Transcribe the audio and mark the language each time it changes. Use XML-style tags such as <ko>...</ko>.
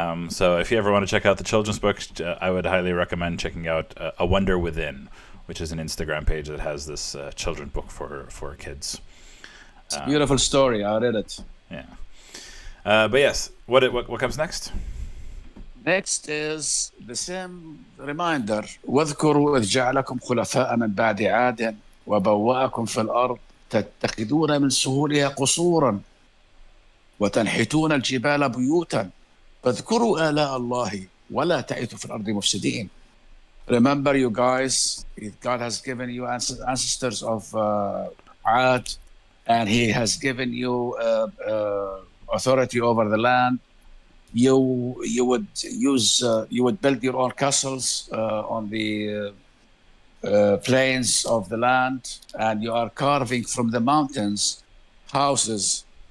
<en>So if you ever want to check out the children's book, I would highly recommend checking out A Wonder Within, which is an Instagram page that has this children's book for kids. It's a beautiful story. I read it. Yeah. But yes, what comes next? Next is the same reminder.</en> <ar>واذكروا إذ جعلكم خلفاء من بعد عاد وبوأكم في الأرض تتخذون من سهولها قصورا وتنحتون الجبال بيوتا فاذكروا آلاء الله ولا تعثوا في الأرض مفسدين.</ar> <en>Remember, you guys, God has given you ancestors of Ad, and He has given you authority over the land. You would build your own castles on the plains of the land, and you are carving from the mountains houses.</en>